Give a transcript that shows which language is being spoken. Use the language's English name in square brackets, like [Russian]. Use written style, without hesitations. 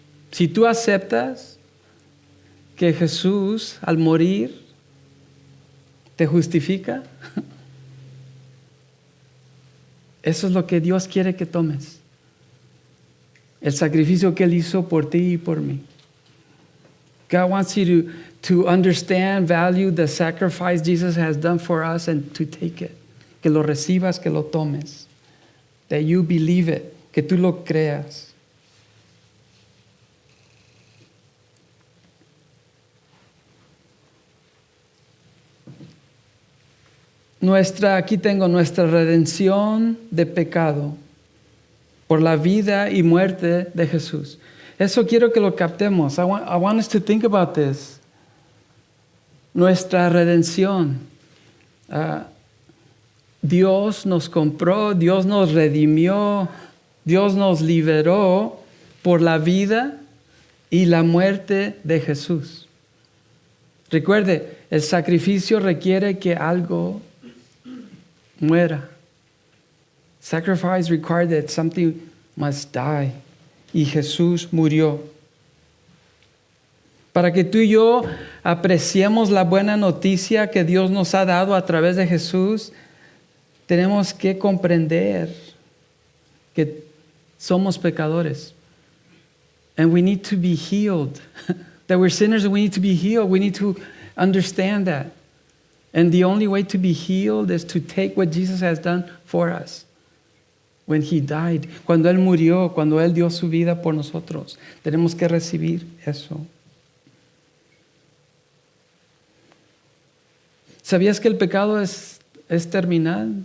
[Spanish] Si tú aceptas que Jesús al morir te justifica, eso es lo que Dios quiere que tomes. El sacrificio que Él hizo por ti y por mí. [English] God wants you to understand, value the sacrifice Jesus has done for us and to take it. [Spanish] Que lo recibas, que lo tomes. [English] That you believe it, [Spanish] que tú lo creas. Aquí tengo nuestra redención de pecado por la vida y muerte de Jesús. Eso quiero que lo captemos. [English] I want us to think about this. [Spanish] Nuestra redención. Dios nos compró, Dios nos redimió, Dios nos liberó por la vida y la muerte de Jesús. Recuerde, el sacrificio requiere que algo muera. [English] Sacrifice required that something must die. [Spanish] Y Jesús murió. Para que tú y yo apreciemos la buena noticia que Dios nos ha dado a través de Jesús, tenemos que comprender que somos pecadores. [English] And we need to be healed. That we're sinners and we need to be healed. We need to understand that. And the only way to be healed is to take what Jesus has done for us. When He died, [Spanish] cuando Él murió, cuando Él dio su vida por nosotros, tenemos que recibir eso. ¿Sabías que el pecado es terminal?